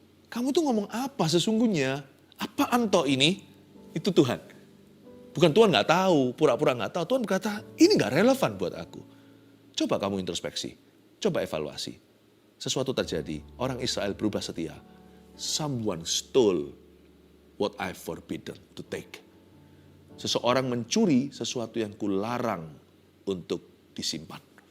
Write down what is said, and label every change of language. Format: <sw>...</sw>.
<id>Kamu tuh ngomong apa sesungguhnya? Apaan toh ini? Itu Tuhan. Bukan Tuhan nggak tahu, pura-pura nggak tahu. Tuhan berkata, ini nggak relevan buat aku. Coba kamu introspeksi, coba evaluasi. Sesuatu terjadi, orang Israel berubah setia.</id> <en>Someone stole what I forbidden to take.</en> <id>Seseorang mencuri sesuatu yang kularang untuk disimpan.</id>